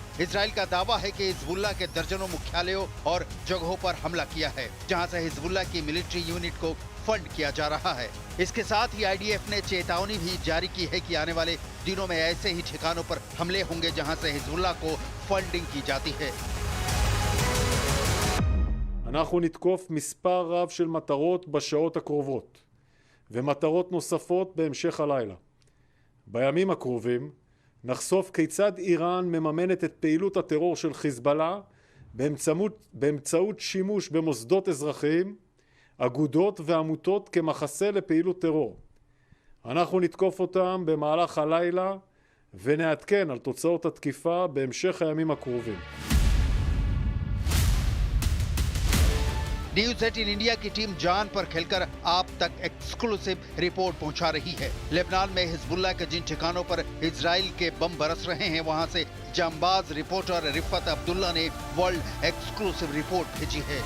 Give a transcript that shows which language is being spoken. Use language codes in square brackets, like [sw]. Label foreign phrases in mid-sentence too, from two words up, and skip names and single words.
[hi] इजराइल का दावा है कि हिजबुल्लाह के दर्जनों मुख्यालयों और जगहों पर हमला किया है जहां से हिजबुल्लाह की [en] military unit [hi] को फंड किया जा रहा है। इसके साथ ही आईडीएफ ने चेतावनी भी जारी की है कि आने वाले दिनों में ऐसे ही ठिकानों पर हमले होंगे जहां से हिजबुल्लाह को फंडिंग की जाती है। [he] אנחנו נתקוף מספר רב של מטרות בשעות הקרובות ומטרות נוספות בהמשך הלילה. בימים הקרובים נחשוף כיצד איראן מממנת את פעילות הטרור של חיזבאללה באמצעות שימוש במוסדות אזרחיים, אגודות ועמותות כמחסה לפעילות טרור. אנחנו נתקוף אותם במהלך הלילה ונעדכן על תוצאות התקיפה בהמשך הימים הקרובים. [hi] न्यूज़ 18 इंडिया की टीम जान पर खेलकर आप तक [en] exclusive report [hi] पहुंचा रही है। लेबनान में हिजबुल्लाह के जिन ठिकानों पर इजराइल के बम बरस रहे हैं वहां से जांबाज रिपोर्टर रिफत अब्दुल्ला ने [en] world exclusive report [hi] भेजी है।